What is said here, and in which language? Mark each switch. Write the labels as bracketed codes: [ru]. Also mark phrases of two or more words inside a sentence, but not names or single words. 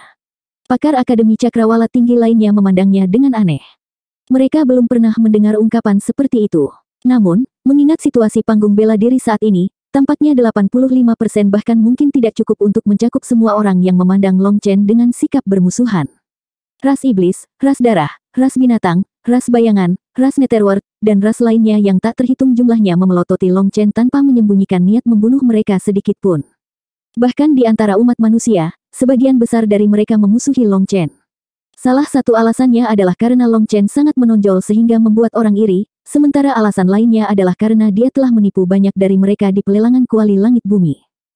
[id] Pakar Akademi Cakrawala tinggi lainnya memandangnya dengan aneh. Mereka belum pernah mendengar ungkapan seperti itu. Namun, mengingat situasi panggung bela diri saat ini, tampaknya 85% bahkan mungkin tidak cukup untuk mencakup semua orang yang memandang Long Chen dengan sikap bermusuhan. Ras iblis, ras darah, ras binatang, ras bayangan, ras netherworld, dan ras lainnya yang tak terhitung jumlahnya memelototi Long Chen tanpa menyembunyikan niat membunuh mereka sedikit pun. Bahkan di antara umat manusia, sebagian besar dari mereka memusuhi Long Chen. Salah satu alasannya adalah karena Long Chen sangat menonjol sehingga membuat orang iri, sementara alasan lainnya adalah karena dia telah menipu banyak dari mereka di pelelangan kuali langit bumi.